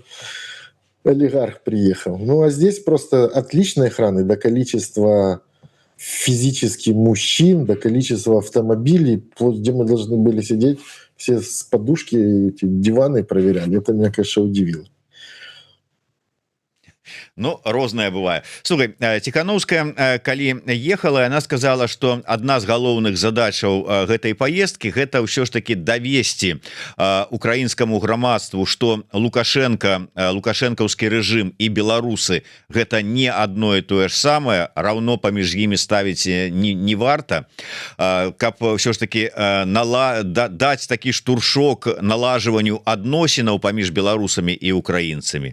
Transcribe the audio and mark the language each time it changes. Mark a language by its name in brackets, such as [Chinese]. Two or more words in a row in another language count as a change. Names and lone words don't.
[Russian] Олигарх приехал. Ну, а здесь просто отличной охраны до количества физически мужчин, до количества автомобилей, где мы должны были сидеть, все с подушки, эти диваны проверяли. Это меня, конечно, удивило. [Belarusian] Ну, рознае бывае. Слухай, Ціхановская, калі ехала, [Russian] она сказала, что одна [Belarusian] з галоўных задачаў гэтай поездки гэта ўсё ж таки давесці украінскаму грамадству, что лукашэнкаўскі рэжым і беларусы гэта не одно і тое ж самае, равно паміж імі ставіць не варта, каб ўсё ж таки даць такі штуршок налажванню адносінаў паміж беларусамі і украінцамі.